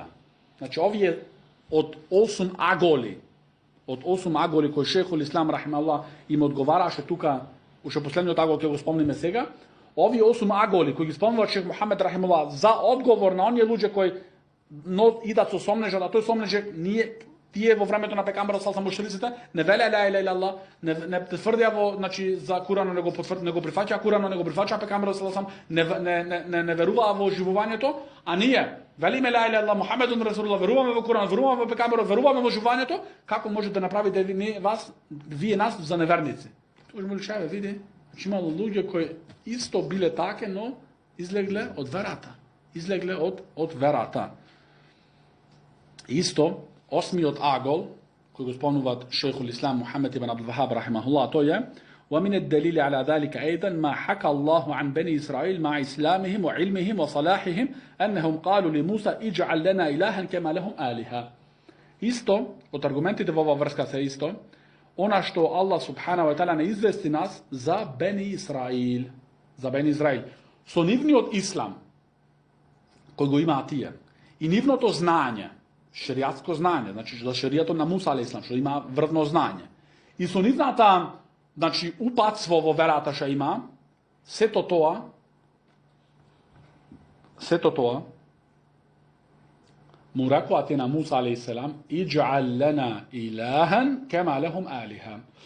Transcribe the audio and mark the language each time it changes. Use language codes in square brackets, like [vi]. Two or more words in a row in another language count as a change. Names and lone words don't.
[mk] Значи, овие од 8 аголи кои шейхул Ислам рахималлах им одговараше тука, уште последниот агол ќе го спомниме сега, овие 8 аголи кои ги спомнува шейх Мухамед рахималлах за одговор на оние луѓе кои идат со сомнежот, а тој сомнеж тие во времето на пекамберот салсам мушриците не веле [ar] لا إله إلا الله, [mk] не тврдеа во, значи, за Куранот не го прифаќаа Куранот, не го прифаќаа пекамберот салсам, не веруваа во оживувањето, а ние велиме [ar] لا إله إلا الله محمد رسول الله, [mk] веруваме во Куранот, веруваме во пекамберот, веруваме во оживувањето, како може да направите вие нас за неверници? Тоа му лишаве, види, значи имало луѓе кои исто биле таке, но излегле од верата. Исто, 8-миот агол, кој го спомнуваат шейхул Ислам Мухамед ибн Абдул Вахаб рахимахуллах, тој е: [ar] ومن الدليل على ذلك أيضا ما حكى الله عن بني إسرائيل مع إسلامهم وعلمهم وصلاحهم أنهم قالوا لموسى اجعل لنا إلها كما لهم آلهة. [mk] Исто, од аргументите во оваа врска се исто, она што Аллах [ar] سبحانه وتعالى [mk] не извести нас за Бени Исраил, со нивниот ислам кој го имаат тие и нивното знање, шеријатско знање, значи за шеријатот на Муса алейхиссалам, што има врвно знање. И со нивната, значи, упатство во верата што има, сето тоа му рекоа на Муса алейхиссалам: [ar] اجعل لنا إلها كما لهم آلهة.